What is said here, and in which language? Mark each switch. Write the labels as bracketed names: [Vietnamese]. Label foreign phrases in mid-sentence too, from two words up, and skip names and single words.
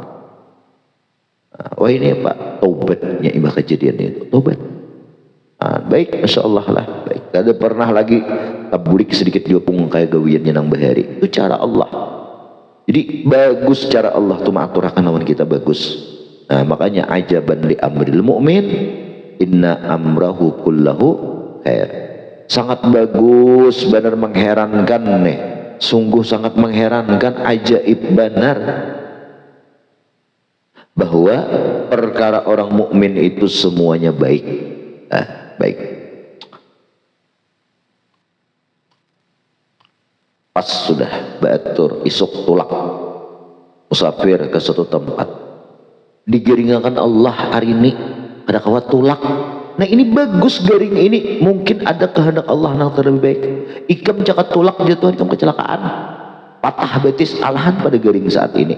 [Banjar] Wah ini Pak, taubatnya imbah kejadian itu, taubat. Baik, [Arabic] ما شاء الله [Banjar] lah, baik. Tidak pernah lagi tabulik sedikit juga pun kayak gawiannya nang bahari. Itu cara Allah. Jadi bagus cara Allah tuh mengaturkan lawan kita bagus. Nah makanya [Arabic] عجبا لأمر المؤمن إن أمره كله خير. [Banjar] Sangat bagus, benar mengherankan nih. Sungguh sangat mengherankan, ajaib benar. Bahwa perkara orang mukmin itu semuanya baik. Baik. Pas sudah batur isuk tulak musafir ke suatu tempat, digiringakan Allah hari ini ada kawat tulak Nah ini bagus garing ini, mungkin ada kehendak Allah yang terlebih baik. Ikam cakat tulak jatuh, ikam kecelakaan, patah betis alahan pada garing saat ini.